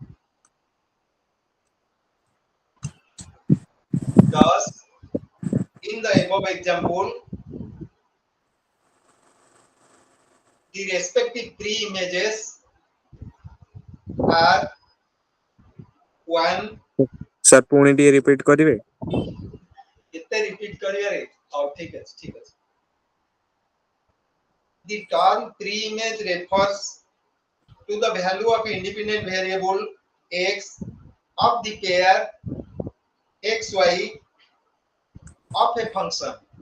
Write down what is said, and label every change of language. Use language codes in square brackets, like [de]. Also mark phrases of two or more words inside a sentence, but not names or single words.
[en] Thus, in the above example, the respective pre-images are 1. Sir, [or] ପୁଣି ଟିକେ repeat କରିବେ। କେତେ repeat କରିବେ रे? ହଉ ଠିକ ଅଛି। [en] The term pre-image refers to the value of independent variable x of the pair xy of a function.